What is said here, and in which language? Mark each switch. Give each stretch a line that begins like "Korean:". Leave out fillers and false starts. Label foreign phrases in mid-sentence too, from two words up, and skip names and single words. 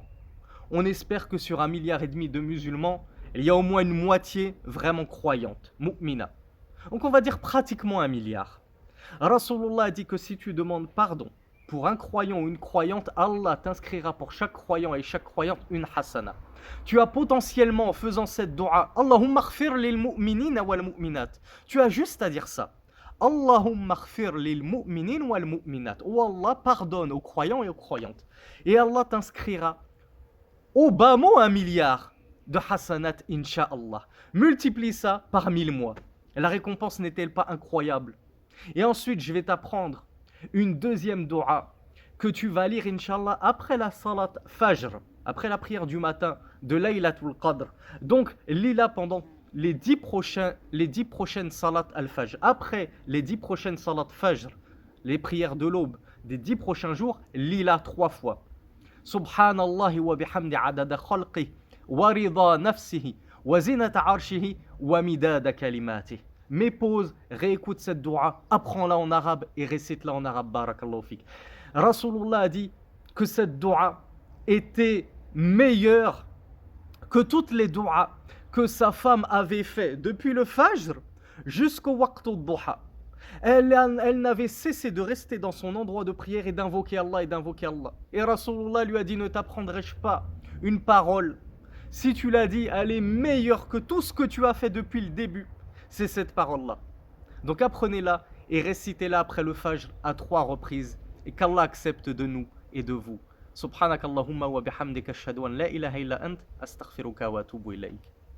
French: On espère que sur 1,5 milliard de musulmans, il y a au moins une moitié vraiment croyante, mu'mina. Donc on va dire pratiquement 1 milliard. Rasulullah a dit que si tu demandes pardon pour un croyant ou une croyante, Allah t'inscrira pour chaque croyant et chaque croyante une hasana. Tu as potentiellement, en faisant cette dua,
Arabic: اللهم اغفر للمؤمنين والمؤمنات.
French: Tu as juste à dire ça.
Arabic: اللهم اغفر للمؤمنين والمؤمنات.
French: Oh Allah, pardonne aux croyants et aux croyantes. Et Allah t'inscrira au bas mot 1 milliard de hasanat, incha'Allah. Multiplie ça par 1000 mois. La récompense n'est-elle pas incroyable? Et ensuite, je vais t'apprendre une deuxième dua que tu vas lire, Inch'Allah, après la
Arabic: صلاة فجر,
French: après la prière du matin de Laylatul Qadr. Donc, lis-la pendant les 10 prochaines
Arabic: صلاة الفجر.
French: Après les 10 prochaines
Arabic: صلاة فجر,
French: les prières de l'aube des 10 prochains jours, lis-la 3 fois.
Arabic: سبحان الله وبحمده عدد خلقه ورضا نفسه وزنة عرشه ومداد كلماته.
French: Mais pause, réécoute cette dua, apprends-la en arabe et récite-la en arabe,
Arabic: بارك الله فيك.
French: Rasulullah a dit que cette dua était meilleure que toutes les duas que sa femme avait fait depuis le fajr jusqu'au
Arabic: وقت الضحى.
French: Elle n'avait cessé de rester dans son endroit de prière et d'invoquer Allah et d'invoquer Allah. Et Rasulullah lui a dit, ne t'apprendrai-je pas une parole? Si tu l'as dit, elle est meilleure que tout ce que tu as fait depuis le début. C'est cette parole-là. Donc apprenez-la et récitez-la après le fajr à 3 reprises. Et qu'Allah accepte de nous et de vous.
Arabic: سبحانك اللهم وبحمدك أشهد أن لا إله إلا أنت أستغفرك وأتوب إليك.